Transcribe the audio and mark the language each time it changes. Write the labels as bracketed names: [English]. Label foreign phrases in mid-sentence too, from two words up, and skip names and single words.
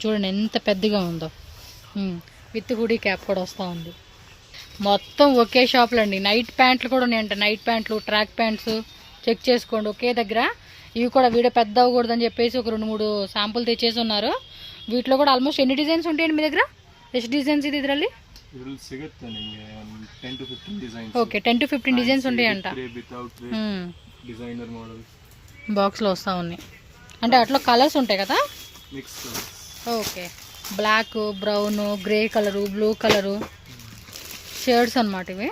[Telugu] చూడండి ఎంత పెద్దగా ఉందో. [English] with hoodie cap [Telugu] కూడా వస్తూ ఉంది. మొత్తం ఒకే షాప్లో అండి. [English] night pants [Telugu] కూడా ఉన్నాయంట. [English] night pants, track pants [Telugu] చెక్ చేసుకోండి ఒకే దగ్గర. ఇవి కూడా వీడియో పెద్ద అవ్వకూడదని చెప్పేసి ఒక 2-3 శాంపుల్ తెచ్చేసి ఉన్నారు. వీటిలో కూడా ఆల్మోస్ట్ ఎన్ని డిజైన్స్ ఉంటాయండి మీ దగ్గర? [Kannada] ಎಷ್ಟು డిజైన్స్ ఇది ಇದರಲ್ಲಿ? ಸಿಗುತ್ತೆ ನಿಮಗೆ 10 to 15 డిజైన్స్. [Telugu] ఓకే, 10 to 15 డిజైన్స్ ఉంటాయంట. [English] designer model [Telugu] బాక్స్లో వస్తూ ఉన్నాయి. అంటే అట్లా కలర్స్ ఉంటాయి కదా? [English] mix colours. okay, black, brown, grey colour, blue colour shirts [Telugu] అనమాట ఇవి.